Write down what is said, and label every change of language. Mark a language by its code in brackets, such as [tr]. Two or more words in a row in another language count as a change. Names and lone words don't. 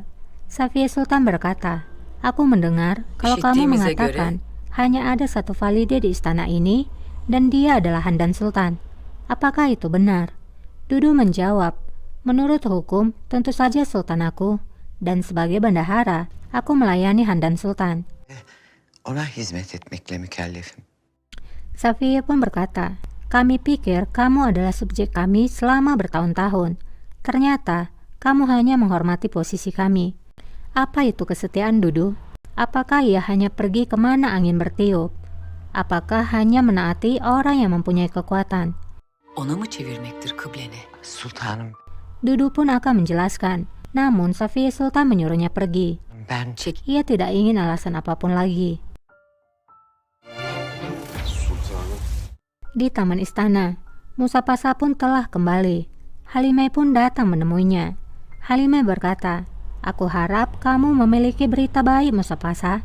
[id] Safiye Sultan berkata, "Aku mendengar kalau kamu mengatakan hanya ada satu valide di istana ini dan dia adalah Handan Sultan. Apakah itu benar?" Dudu menjawab, "Menurut hukum, tentu saja Sultan aku, dan sebagai bendahara, aku melayani Handan Sultan." [tr] Ona hizmet etmekle mükellefim. [id] Safiye pun berkata, "Kami pikir kamu adalah subjek kami selama bertahun-tahun. Ternyata, kamu hanya menghormati posisi kami. Apa itu kesetiaan, Dudu? Apakah ia hanya pergi kemana angin bertiup? Apakah hanya menaati orang yang mempunyai kekuatan?" [tr] Ona mı çevirmektir kıbleni? Sultanım, [id] Dudu pun akan menjelaskan, namun Safiye Sultan menyuruhnya pergi. [tr] ben [id] Ia tidak ingin alasan apapun lagi. Di taman istana, Musa Pasa pun telah kembali. Halimah pun datang menemuinya. Halimah berkata, "Aku harap kamu memiliki berita baik, Musa Pasa."